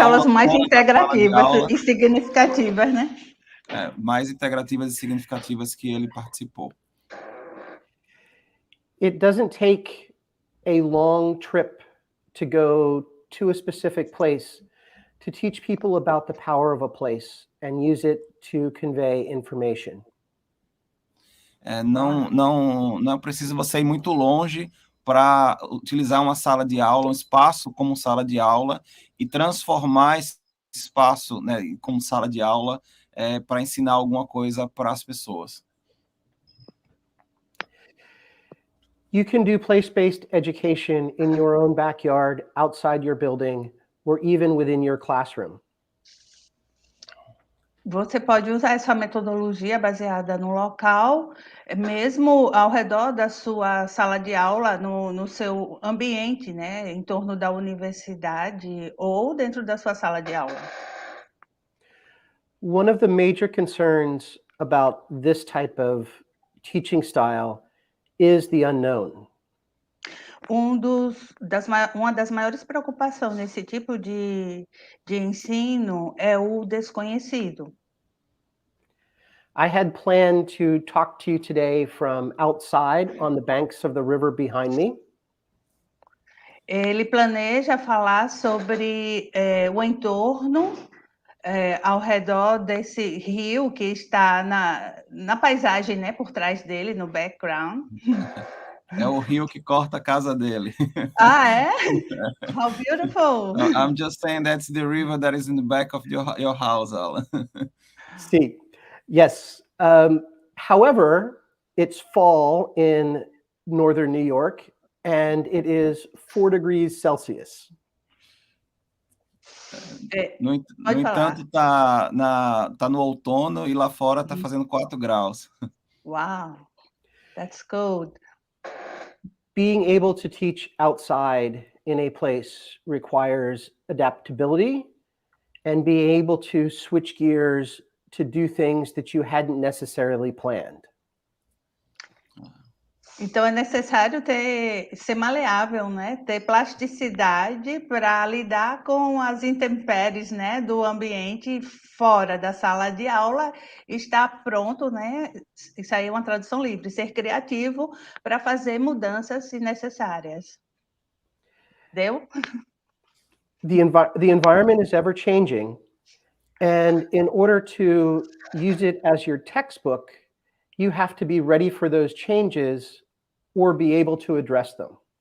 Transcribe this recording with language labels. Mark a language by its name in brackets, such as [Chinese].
[Portuguese] aulas mais integrativas e significativas, né? Mais integrativas e significativas que ele participou. [English] It doesn't take a long trip to go to a specific place to teach people about the power of a place and use it to convey information. [Portuguese] Não precisa você ir muito longe para utilizar uma sala de aula, um espaço como sala de aula e transformar esse espaço, né, como sala de aula para ensinar alguma coisa para as pessoas. [English] You can do place-based education in your own backyard, outside your building, or even within your classroom. [Portuguese] Você pode usar essa metodologia baseada no local, mesmo ao redor da sua sala de aula, no seu ambiente, né, em torno da universidade ou dentro da sua sala de aula. [English] One of the major concerns about this type of teaching style is the unknown. [Portuguese] Uma das maiores preocupações nesse tipo de ensino é o desconhecido. [English] I had planned to talk to you today from outside on the banks of the river behind me. [Portuguese] Ele planeja falar sobre o entorno ao redor desse rio que está na paisagem, né, por trás dele, no background. É o rio que corta a casa dele. Ah, é? [English] How beautiful! No, I'm just saying that's the river that is in the back of your house, Alan. See, yes. However, it's fall in northern New York, and it is 4 degrees Celsius. [Portuguese] No entanto, tá no outono e lá fora tá fazendo 4 graus. [English] Wow, that's cold. Being able to teach outside in a place requires adaptability and being able to switch gears to do things that you hadn't necessarily planned. [Portuguese] Então é necessário ser maleável, né? Ter plasticidade para lidar com as intempéries, né, do ambiente fora da sala de aula, estar pronto, né? Isso aí é uma tradução livre, ser criativo para fazer mudanças se necessárias. Deu? [English] The environment is ever changing, and in order to use it as your textbook, you have to be ready for those changes or be able to address them.